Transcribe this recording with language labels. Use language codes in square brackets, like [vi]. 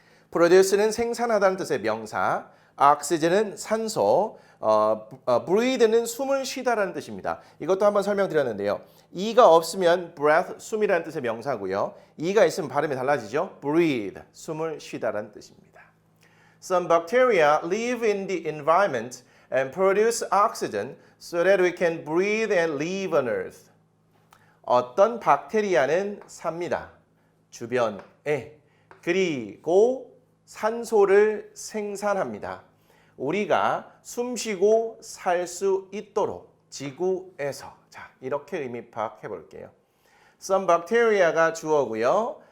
[ko] produce는 생산하다는 뜻의 명사, oxygen은 산소, breathe는 숨을 쉬다라는 뜻입니다. 이것도 한번 설명드렸는데요. e가 없으면 breath, 숨이라는 뜻의 명사고요. e가 있으면 발음이 달라지죠. breathe, 숨을 쉬다라는 뜻입니다. [en] Some bacteria live in the environment and produce oxygen so that we can breathe and live on earth. [ko] 어떤 박테리아는 삽니다. 주변에. 그리고 산소를 생산합니다. 우리가 숨쉬고 살 수 있도록 지구에서. 자, 이렇게 의미 파악해 볼게요. Some bacteria가 주어고요.